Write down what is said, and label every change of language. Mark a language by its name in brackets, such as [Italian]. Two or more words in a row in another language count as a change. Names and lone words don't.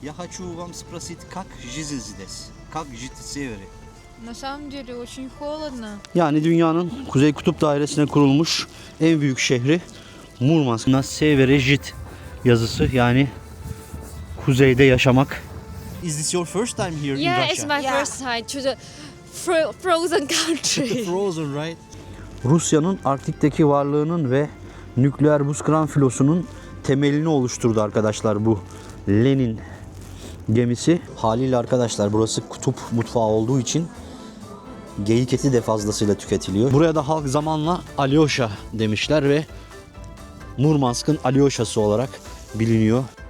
[Russian] Я хочу вам спросить, как жизнь здесь? Как жить в севере? На самом деле очень холодно. [Turkish] Yani dünyanın Kuzey Kutup Dairesi'ne kurulmuş en büyük şehri Murmansk. [Russian] На севере жить [Turkish] yazısı, yani kuzeyde yaşamak. [English] Is this your first time here in Yeah, Russia? it's my first time to the frozen country. Frozen, right? [Turkish] Rusya'nın Arktik'teki varlığının ve nükleer buz kıran filosunun temelini oluşturdu arkadaşlar bu Lenin gemisi. Haliyle arkadaşlar burası kutup mutfağı olduğu için geyik eti de fazlasıyla tüketiliyor. Buraya da halk zamanla Alyosha demişler ve Murmansk'ın Alyosha'sı olarak biliniyor.